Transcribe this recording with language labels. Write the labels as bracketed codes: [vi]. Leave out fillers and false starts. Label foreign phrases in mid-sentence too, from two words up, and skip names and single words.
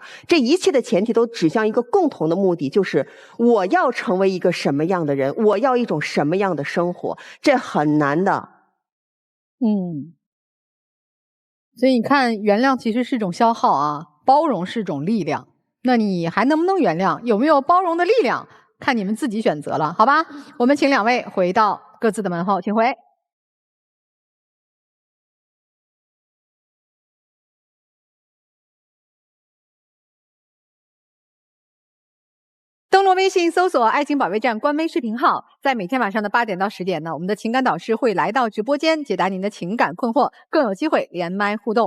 [zh] 這一切的前提都指向一個共同的目的，就是我要成為一個什麼樣的人，我要一種什麼樣的生活，這很難的。所以你看，原諒其實是一種消耗啊，包容是一種力量。那你還能不能原諒？有沒有包容的力量？看你們自己選擇了，好吧？我們請兩位回到各自的門後，請回。登錄微信搜索"愛情保衛戰"官微視頻號，在每天晚上的8點到10點呢，我們的情感導師會來到直播間解答您的情感困惑，更有機會連麥互動。